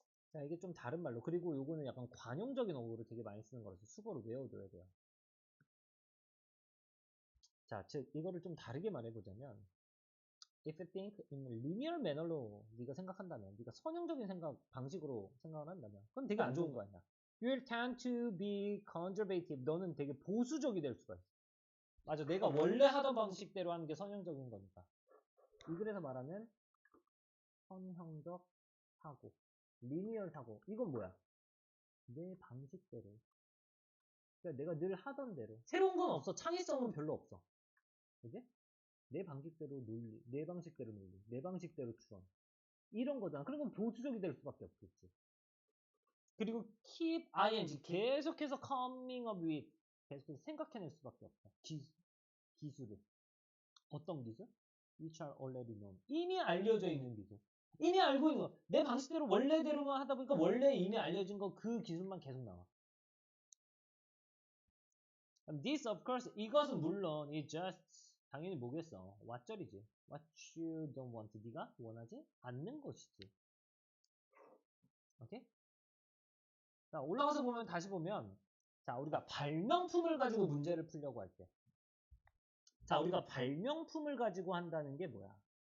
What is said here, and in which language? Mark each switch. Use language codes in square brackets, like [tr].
[ko] 자, 이게 좀 다른 말로. 그리고 요거는 약간 관용적인 어구를 되게 많이 쓰는 거라서 수거로 외워둬야 돼요. 자, 즉, 이거를 좀 다르게 말해보자면, [en] if you think in linear manner [ko] 로 네가 생각한다면, 네가 선형적인 방식으로 생각을 한다면, 그건 되게 안 좋은 거 아니야. [en] You will tend to be conservative. [ko] 너는 되게 보수적이 될 수가 있어. 맞아, 내가 원래 하던 방식대로 하는 게 선형적인 거니까. 이 글에서 말하는 선형적 사고, 리니얼 사고, 이건 뭐야? 내 방식대로. 그러니까 내가 늘 하던 대로. 새로운 건 없어. 창의성은 별로 없어. 그지? 내 방식대로 논리, 내 방식대로 논리, 내 방식대로 추론. 이런 거잖아. 그런 건 보수적이 될 수밖에 없겠지. 그리고 [en] keep ing [ko] 계속해서 [en] coming up with [ko] 계속해서 생각해낼 수밖에 없어. 기술을. 어떤 기술? [en] Which are already known. [ko] 이미 알려져 있는 기술. 이미 알고 있는 거. 내 방식대로 원래대로만 하다 보니까 원래 이미 알려진 거 그 기술만 계속 나와. [en] This of course [ko] 이것은 물론 [en] it just [ko] 당연히 뭐겠어. [en] what절이지. What you don't want. [ko] 네가 원하지 않는 것이지. 오케이? 자, 올라가서 보면 다시 보면 자, 우리가 발명품을 가지고 문제를 풀려고 할 때. 자, 우리가 발명품을 가지고 한다는 게 뭐야?